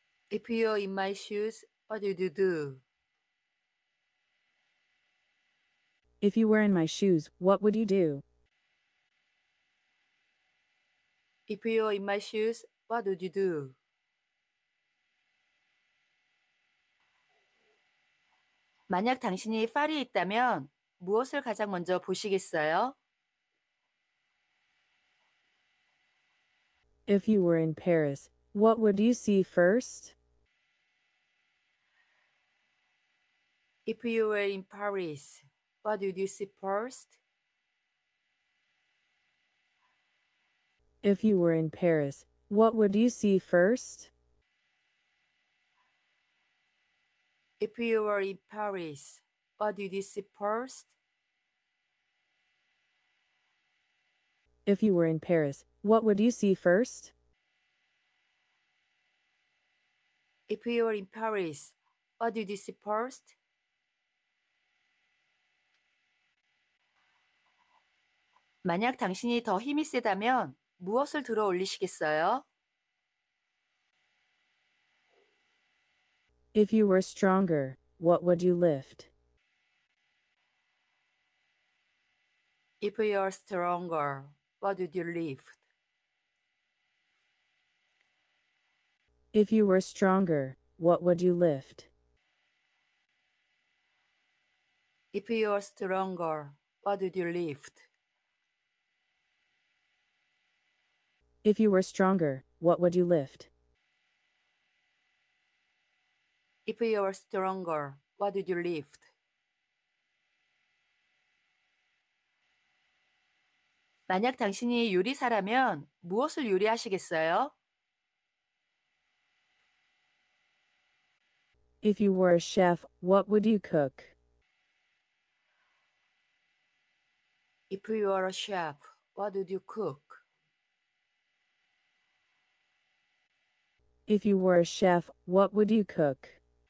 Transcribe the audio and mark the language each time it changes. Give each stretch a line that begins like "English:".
English: If you were in my shoes, what would you do? If you were in my shoes, what would you do? If you were in my shoes, what would you do?
Korean: 만약 당신이 파리에 있다면 무엇을 가장 먼저 보시겠어요?
English: If you were in Paris, what would you see first? If you were in Paris, what would you see first? If you were in Paris, what would you see first? If you were in Paris, what did you see first? If you were in Paris, what would you see first? If you were in Paris, what did you see first?
Korean: 만약 당신이 더 힘이 세다면 무엇을 들어 올리시겠어요?
English: If you were stronger, what would you lift? If you are stronger, what would you lift? If you were stronger, what would you lift? If you are stronger, what would you lift? If you were stronger, what would you lift? If you were stronger, what would you lift?
Korean: 만약 당신이 요리사라면 무엇을 요리하시겠어요?
English: If you were a chef, what would you cook? If you were a chef, what would you cook? If you were a chef, what would you cook?